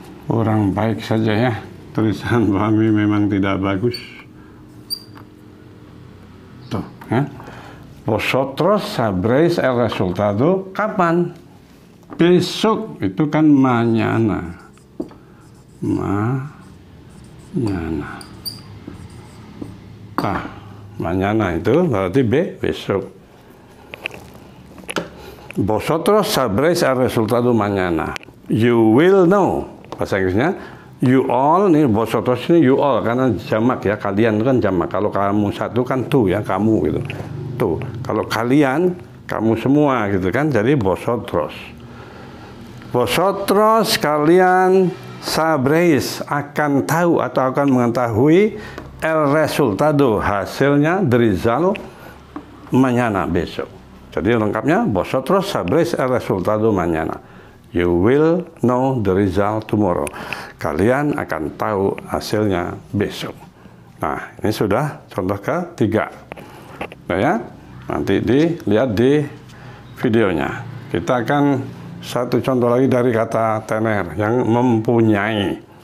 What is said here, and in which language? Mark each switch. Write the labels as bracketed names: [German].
[Indonesian] Kurang baik saja ya, tulisan kami memang tidak bagus. Ya. [Spanish] Vosotros sabréis el resultado kapan? [Indonesian] Besok, itu kan mañana. Mañana. Mañana itu berarti besok. [Spanish] Vosotros sabréis el resultado mañana. [English] You will know. [Indonesian] Bahasa Inggrisnya, you all, nih vosotros ini you all, karena jamak ya, kalian itu kan jamak. Kalau kamu satu kan tu ya, kamu gitu. Tuh, kalau kalian, kamu semua gitu kan, jadi vosotros. Vosotros, kalian, sabréis, akan tahu atau akan mengetahui [Spanish] el resultado, [Indonesian] hasilnya, [English] the result, [Indonesian] mañana, besok. [Spanish] Jadi lengkapnya, vosotros sabréis el resultado mañana. [English] You will know the result tomorrow. [Indonesian] Kalian akan tahu hasilnya besok. Nah, ini sudah contoh ketiga. Nah ya, nanti dilihat di videonya. Kita akan satu contoh lagi dari kata tener yang mempunyai.